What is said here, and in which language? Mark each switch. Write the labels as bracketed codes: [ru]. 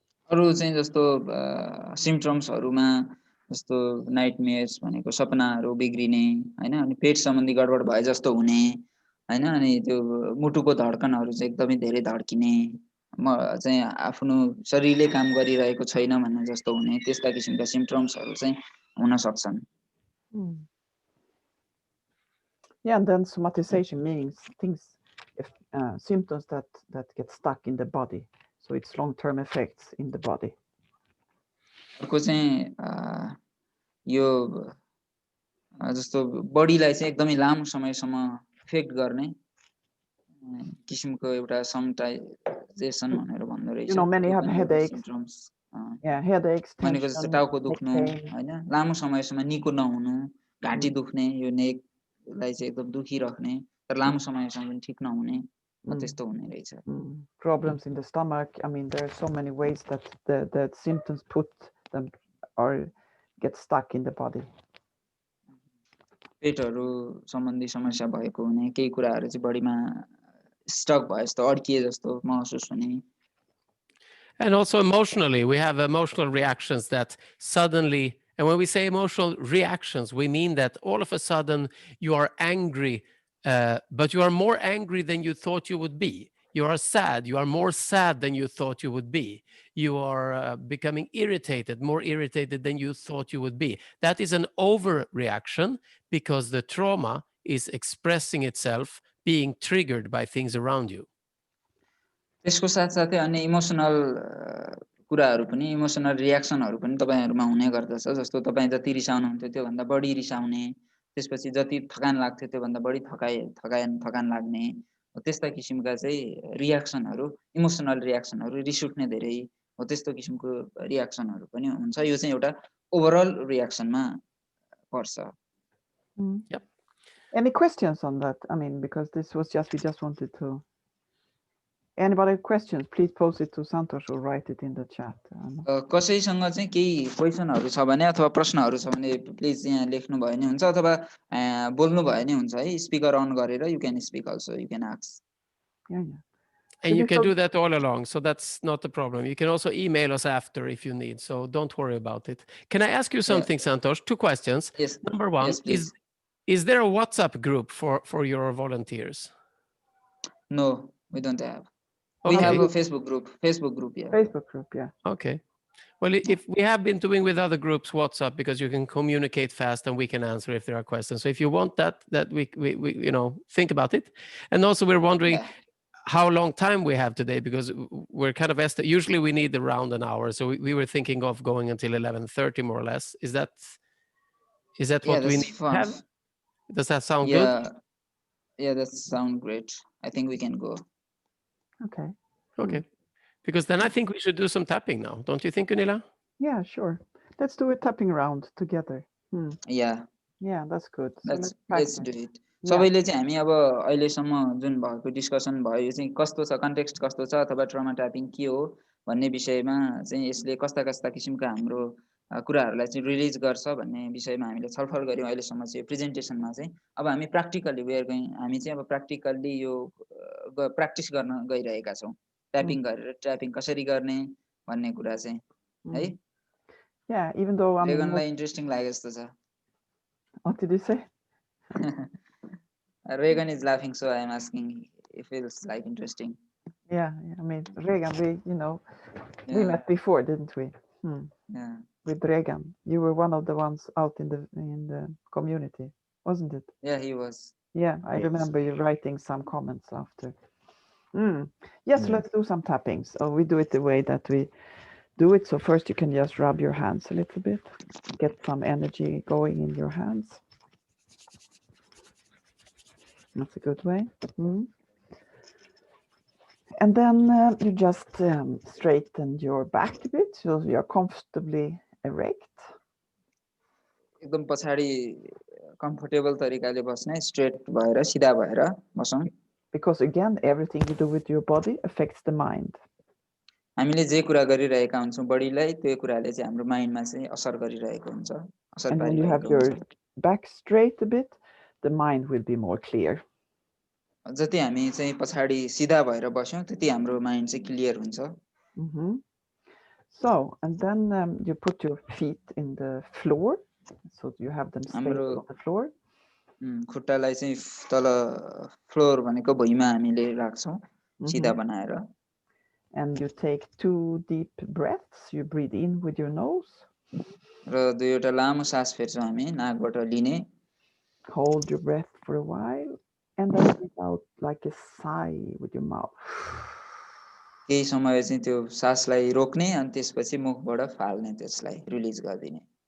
[ne] अरु चाहिँ जस्तो सिम्पटम्सहरुमा जस्तो नाइटमेयर्स भनेको सपनाहरु बिग्रिने हैन अनि पेट सम्बन्धी गडबड भए जस्तो हुने हैन अनि त्यो मुटुको धड्कनहरु चाहिँ एकदमै धेरै धड्किने म चाहिँ आफ्नो शरीरले काम गरिरहेको छैन भन्ने जस्तो हुने त्यस्ता किसिमका सिम्पटम्सहरु चाहिँ हुन सक्छन् [en] Yeah, and then somatization means things, symptoms that get stuck in the body. So it's long-term effects in the body. [ne] अर्को चाहिँ यो जस्तो बडीलाई चाहिँ एकदमै लामो समयसम्म इफेक्ट गर्ने किसिमको एउटा समटाइजेसन भनेर भन्दो रहेछ [en] You know, many have headaches. Symptoms Yeah, headaches, [ne] भनेको जस्तो [en] tension, [ne] टाउको [en] neck [ne] दुख्नु [en] pain. [ne] हैन लामो समयसम्म निको नहुनु घाँटी दुख्ने यो नेकलाई चाहिँ एकदम दुखिराख्ने तर लामो समयसम्म पनि ठीक नहुने त्यस्तो हुने रहेछ [en] Problems in the stomach. I mean, there are so many ways that the symptoms put them or get stuck in the body. [ne] पेटहरु सम्बन्धी समस्या भएको हुने केही कुराहरु चाहिँ बडीमा स्टक भए जस्तो अड्किए जस्तो महसुस हुने [en] And also emotionally, we have emotional reactions that suddenly, and when we say emotional reactions, we mean that all of a sudden you are angry, but you are more angry than you thought you would be. You are sad. You are more sad than you thought you would be. You are becoming irritated, more irritated than you thought you would be. That is an overreaction because the trauma is expressing itself, being triggered by things around you. [ne] त्यसको साथसाथै अन्य emotional कुराहरु पनि emotional रियाक्सनहरु पनि तपाईहरुमा हुने गर्दछ जस्तो तपाई जति रिसाउनु हुन्थ्यो त्यो भन्दा बढी रिसाउने त्यसपछि जति थकान लाग्थ्यो त्योभन्दा बढी थकान लाग्ने हो त्यस्ता किसिमका चाहिँ रियाक्सनहरू इमोसनल रियाक्सनहरू रिस उठ्ने धेरै हो त्यस्तो किसिमको रियाक्सनहरू पनि हुन्छ यो चाहिँ एउटा ओभरअल रियाक्सनमा पर्छ [en] Yep. Any questions on that? I mean, because this was we just wanted to. Anybody have questions? Please post it to Santosh or write it in the chat. [ne] कसैसँग चाहिँ केही क्वेसनहरू छ भने अथवा प्रश्नहरू छ भने प्लिज यहाँ लेख्नु भयो नि हुन्छ अथवा बोल्नु भयो नि हुन्छ है स्पिकर अन गरेर [en] You can speak also you can ask Yeah, yeah. And you can do that all along, so that's not a problem. You can also email us after if you need, so don't worry about it. Can I ask you something, Santosh? 2 questions. Yes. Number 1, Yes, please. Is there a WhatsApp group for your volunteers? No, we don't have. Okay. We have a Facebook group. Yeah. Facebook group, yeah. Okay. Well, if we have been doing with other groups WhatsApp because you can communicate fast and we can answer if there are questions. So if you want that we think about it. And also we're wondering how long time we have today because we're kind of usually we need around an hour. So we were thinking of going until 11:30 more or less. Is that what we need to have? Does that sound good? Yeah, that sounds great. I think we can go. Okay. Okay. Because then I think we should do some tapping now. Don't you think, Gunilla? Yeah, sure. Let's do a tapping round together. Yeah. Yeah, that's good. Let's do it. [ne] सबैले चाहिँ हामी अब अहिलेसम्म जुन भएको discussion भयो यो चाहिँ कस्तो छ कन्टेक्स्ट कस्तो छ अथवा ट्रमा ट्यापिङ के हो भन्ने विषयमा चाहिँ यसले कस्ता कस्ता किसिमका हाम्रो कुराहरूलाई चाहिँ रिलिज गर्छ भन्ने विषयमा हामीले छलफल गऱ्यौँ अहिलेसम्म चाहिँ प्रेजेन्टेसनमा चाहिँ अब हामी प्र्याक्टिकल्ली हामी चाहिँ अब प्र्याक्टिकल्ली यो प्र्याक्टिस गर्न गइरहेका छौँ ट्यापिङ गरेर ट्यापिङ कसरी गर्ने भन्ने कुरा चाहिँ है [en] Yeah, even though I mean [ne] रेगनलाई interesting लागे जस्तो छ [en] What did you say? Reagan is laughing, so I am asking. It feels like interesting. Yeah, I mean Reagan, we met before, didn't we? Yeah. With Reagan, you were one of the ones out in the community, wasn't it? Yeah, he was. Yeah, I remember you writing some comments after. Yes, let's do some tapping. So we do it the way that we do it. So first you can just rub your hands a little bit, get some energy going in your hands. That's a good way. And then you just straighten your back a bit so you're comfortably erect. [ne] एकदम पछाडी comfortable तरिकाले बस्ने straight भएर सिधा भएर बसौं [en] Because again everything you do with your body affects the mind. [ne] हामीले जे कुरा गरिरहेका हुन्छौं बडीलाई त्यो कुराले चाहिँ हाम्रो माइन्डमा चाहिँ असर गरिरहेको हुन्छ असर [en] And when you have your back straight a bit, the mind will be more clear. [ne] जति हामी चाहिँ पछाडी सिधा भएर बस्यौं त्यति हाम्रो माइन्ड चाहिँ क्लियर हुन्छ [en] So, and then you put your feet in the floor, so you have them stable on the floor. [ne] खुट्टालाई चाहिँ तल फ्लोर भनेको भुइँमा हामीले राख्छौं सिधा बनाएर. [en] And you take 2 deep breaths. You breathe in with your nose. [ne] र दुईवटा लामो सास फेर्छौं हामी नाकबाट लिने. [en] Hold your breath for a while and then breathe out like a sigh with your mouth. [ne] केही समय चाहिँ त्यो सासलाई रोक्ने अनि त्यसपछि मुखबाट फाल्ने त्यसलाई रिलिज गर्दिने.